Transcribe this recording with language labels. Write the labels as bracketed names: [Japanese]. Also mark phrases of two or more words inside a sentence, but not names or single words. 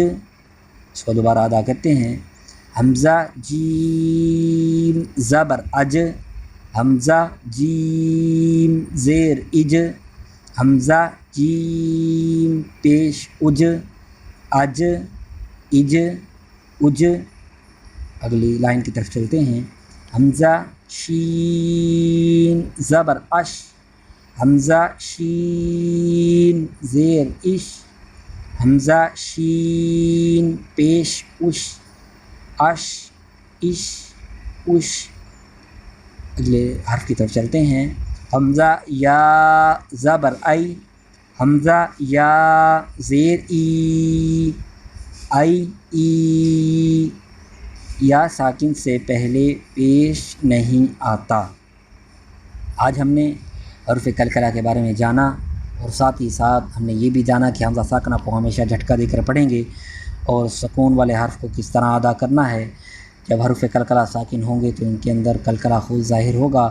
[Urdu] اس کو دوبارہ ادا کرتے ہیں. حمزہ جیم زبر اج، حمزہ جیم زیر اج، حمزہ جیم پیش اج، اج اج اج. اگلی لائن کی طرف چلتے ہیں. حمزہ شین زبر اش، حمزہ شین زیر اش، حمزہ شین پیش اش، اش اش اش. اگلے حرف کی طرف چلتے ہیں. حمزہ یا زبر ای، حمزہ یا زیر ای، ای ای. یا ساکن سے پہلے پیش نہیں آتا. آج ہم نے حروف کلکلہ کے بارے میں جانا. اور ساتھ ہی ساتھ ہم نے یہ بھی جانا کہ حمزہ ساکنہ کو ہمیشہ جھٹکا دے کر پڑھیں گے، اور سکون والے حرف کو کس طرح ادا کرنا ہے۔ جب حروف کلکلہ ساکن ہوں گے تو ان کے اندر کلکلہ خود ظاہر ہوگا۔